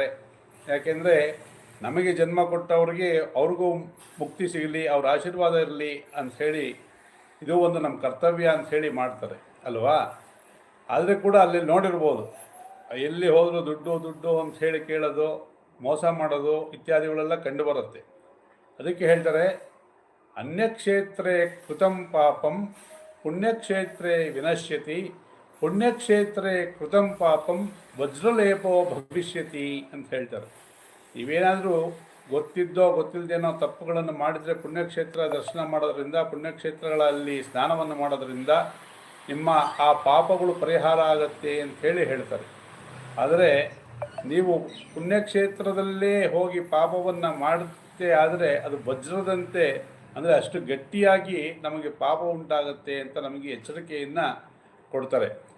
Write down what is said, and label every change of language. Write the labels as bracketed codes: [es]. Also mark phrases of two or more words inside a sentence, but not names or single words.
[kn] ಯಾಕೆಂದರೆ ನಮಗೆ ಜನ್ಮ ಕೊಟ್ಟವ್ರಿಗೆ ಅವ್ರಿಗೂ ಮುಕ್ತಿ ಸಿಗಲಿ, ಅವ್ರ ಆಶೀರ್ವಾದ ಇರಲಿ ಅಂಥೇಳಿ ಇದು ಒಂದು ನಮ್ಮ ಕರ್ತವ್ಯ ಅಂಥೇಳಿ ಮಾಡ್ತಾರೆ ಅಲ್ವಾ. ಆದರೆ ಕೂಡ ಅಲ್ಲಿ ನೋಡಿರ್ಬೋದು, ಎಲ್ಲಿ ಹೋದರೂ ದುಡ್ಡು ದುಡ್ಡು ಅಂಥೇಳಿ ಕೇಳೋದು, ಮೋಸ ಮಾಡೋದು ಇತ್ಯಾದಿಗಳೆಲ್ಲ ಕಂಡುಬರುತ್ತೆ. ಅದಕ್ಕೆ ಹೇಳ್ತಾರೆ, [sa] ಅನ್ಯಕ್ಷೇತ್ರೇ ಕೃತಂ ಪಾಪಂ ಪುಣ್ಯಕ್ಷೇತ್ರೇ ವಿನಶ್ಯತಿ, ಪುಣ್ಯಕ್ಷೇತ್ರೇ ಕೃತಂ ಪಾಪಂ ವಜ್ರಲೇಪೋ ಭವಿಷ್ಯತಿ [kn] ಅಂತ ಹೇಳ್ತಾರೆ. ನೀವೇನಾದರೂ ಗೊತ್ತಿದ್ದೋ ಗೊತ್ತಿಲ್ಲದೇನೋ ತಪ್ಪುಗಳನ್ನು ಮಾಡಿದರೆ ಪುಣ್ಯಕ್ಷೇತ್ರ ದರ್ಶನ ಮಾಡೋದ್ರಿಂದ, ಪುಣ್ಯಕ್ಷೇತ್ರಗಳಲ್ಲಿ ಸ್ನಾನವನ್ನು ಮಾಡೋದ್ರಿಂದ ನಿಮ್ಮ ಆ ಪಾಪಗಳು ಪರಿಹಾರ ಆಗತ್ತೆ ಅಂಥೇಳಿ ಹೇಳ್ತಾರೆ. ಆದರೆ ನೀವು ಪುಣ್ಯಕ್ಷೇತ್ರದಲ್ಲೇ ಹೋಗಿ ಪಾಪವನ್ನು ಮಾಡುತ್ತೆ ಆದರೆ ಅದು ವಜ್ರದಂತೆ, ಅಂದರೆ ಅಷ್ಟು ಗಟ್ಟಿಯಾಗಿ ನಮಗೆ ಪಾಪ ಉಂಟಾಗುತ್ತೆ ಅಂತ ನಮಗೆ ಎಚ್ಚರಿಕೆಯನ್ನು ಕೊಡ್ತಾರೆ.